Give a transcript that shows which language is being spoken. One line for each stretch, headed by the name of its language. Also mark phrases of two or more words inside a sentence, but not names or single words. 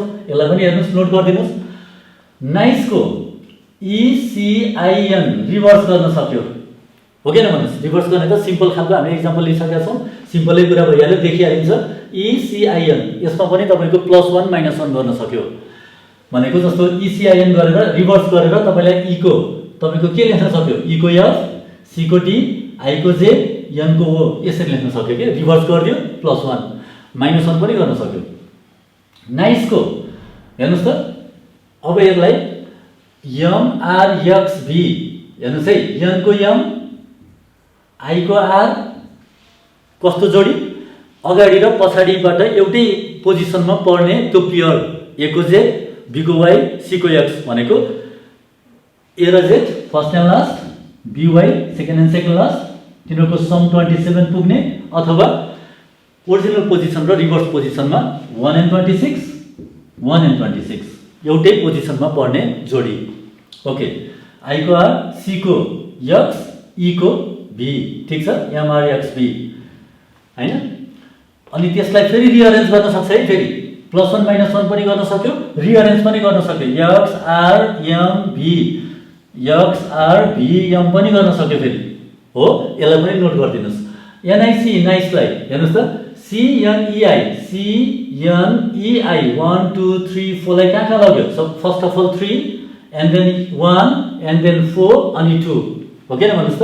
Nepali: यसलाई पनि हेर्नुहोस्, नोट गरिदिनुहोस्। नाइसको इसिआइएन रिभर्स गर्न सक्यो, हो कि भन्नुहोस्। रिभर्स गर्ने त सिम्पल खालको हामीले इक्जाम्पल लिइसकेका छौँ, सिम्पलै कुरा भइहाल्यो, देखिहालिन्छ। इसिआइएन यसमा पनि तपाईँको +1 -1 गर्न सक्यो भनेको जस्तो इसिआइएन गरेर रिभर्स गरेर तपाईँलाई ई को तपाईँको के लेख्न सक्यो, ई को एफ, सी को डी, आई को जे, एन को ओ, यसरी लेख्न सक्यो कि रिभर्स गरिदियो, +1 -1 पनि गर्न सक्यो। नाइसको हेर्नुहोस् त, अब यसलाई एम आर एक्स भी हेर्नुहोस् है, एन को एम, आई को आर, कस्तो जोडी अगाडि र पछाडिबाट एउटै पोजिसनमा पर्ने त्यो पेयर, ए को जे, बी को वाई, सी को एक्स भनेको ए र जेड
English: first and last,
Nepali: बी वाई
English: second and second last,
Nepali: तिनीहरूको सम 27 पुग्ने, अथवा ओरिजिनल पोजिसन र रिभर्स पोजिसनमा 1 and 26 1 and 26 एउटै पोजिसनमा पर्ने जोडी। ओके, आई को आर, सी को एक्स, ई को भी। ठिक छ, एमआर एक्स भी हैन। अनि त्यसलाई फेरि रिअरेन्ज गर्न सक्छ है, फेरि +1 -1 पनि गर्न सक्यो, रिअरेन्ज पनि गर्न सक्यो, एक्स आर एम भी, एक्स आर भी एम पनि गर्न सक्यो फेरि, हो। यसलाई पनि नोट गरिदिनुहोस्। एनआइसी नाइसलाई हेर्नुहोस् त, सिएनइआई, सिएनइआई 1 2 3 4 लाई कहाँ लग्यो,
English: first of all 3 and then 1 and then 4
Nepali: अनि 2, हो कि भन्नुहोस् त।